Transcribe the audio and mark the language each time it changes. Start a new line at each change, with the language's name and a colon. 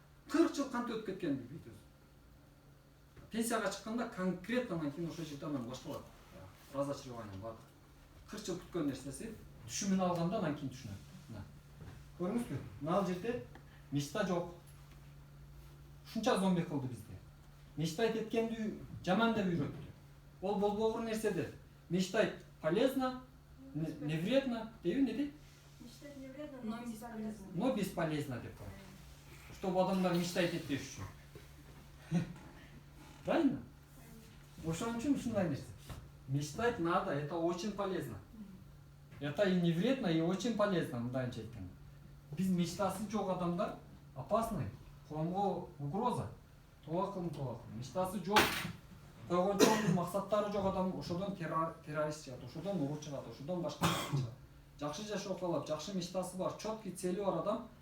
Kyrgyz: 40 жыл кантип өтүп кеткенин билбейт өзү. Пенсияга чыкканда конкретно анан кийин ошол жерде анан башталат. Разочарование бар. 40 жыл күткөн нерсеси түшүмүн алганда анан кийин түшүнөт. Мына. Көрдүңүзбү? Мына жерде мечта жок. Ушунча зомби кылды бизди. Мечтать эткенди жаман деп үйрөттү. Ол болбогор нерседе.
Russian: Мечтать полезно, не вредно,
Kyrgyz: дейби не дейт?
Russian: Мечтать не вредно, но бесполезно. Но бесполезно
Kyrgyz: деп коет. Чтобы адамдар мечтать этпеш үчүн. Правильно? Ошон үчүн ушундай нерсе.
Russian: Мечтать надо, это очень полезно. Это и не вредно, и очень полезно,
Kyrgyz: мындайча айтканда. Биз мечтасы жок адамдар опасный, коомго угроза. Тоакылым. Мечтасы жок. Койгон чоң максаттары жок адам ошодон террорист чыгат, ошодон угур чыгат, ошодон башка чыгат. Жакшы жашоо каалап, жакшы мечтасы бар, чёткий цели бар адам